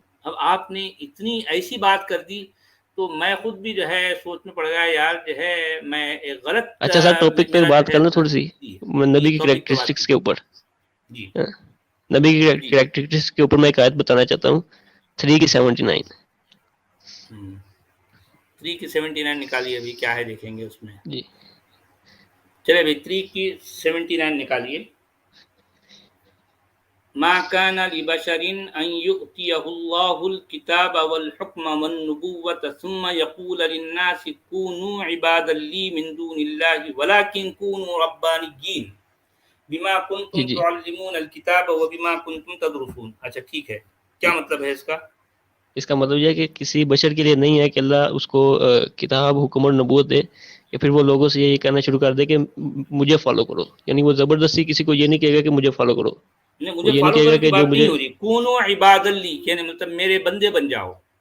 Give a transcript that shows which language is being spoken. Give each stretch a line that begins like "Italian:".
Urdu: اب آپ نے اتنی ایسی بات کر دی تو میں خود بھی جو ہے سوچ میں پڑ گیا یار، جو ہے میں ایک غلط۔ اچھا سر، ٹاپک پہ بات کرنا تھوڑی سی، نبی کی کریکٹرسٹکس کے اوپر۔ نبی کی کریکٹرسٹکس کے اوپر میں ایک آیت بتانا چاہتا ہوں، 3 کی 79۔ 3 کی 79 نکالیے، ابھی کیا ہے دیکھیں گے اس میں۔ جی چلے بھائی 3 کی 79 نکالیے۔
Arabic: ما كان لبشر ان يؤتيه الله الكتاب والحكم والنبوة ثم يقول للناس كونوا عبادا لي من دون الله ولكن كونوا ربانيين بما كنتم تعلمون الكتاب وبما كنتم تدرسون۔
Urdu: اچھا ٹھیک ہے، کیا مطلب ہے اس کا؟ اس کا مطلب یہ ہے کہ کسی بشر کے لیے نہیں ہے کہ اللہ اس کو کتاب، حکم اور نبوت دے کہ پھر وہ لوگوں سے یہ کہنا شروع کر دے کہ مجھے فالو کرو۔ یعنی وہ زبردستی کسی کو یہ نہیں کہے گا کہ مجھے فالو کرو، مجھے فالو کرنے کی بات نہیں ہو رہی،
Arabic: کونوا عباد لی
Urdu: کہنے مطلب میرے بندے بن جاؤ۔